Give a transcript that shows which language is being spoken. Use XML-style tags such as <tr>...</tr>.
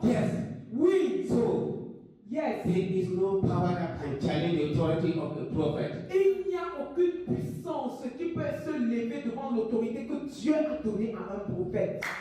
<en>Yes.</en> <fr>Oui,</fr> <en>So, yes. there is no power that can challenge the authority of the prophet.</en> <fr>Il n'y a aucune puissance qui peut se lever devant l'autorité que Dieu a donnée à un prophète.</fr>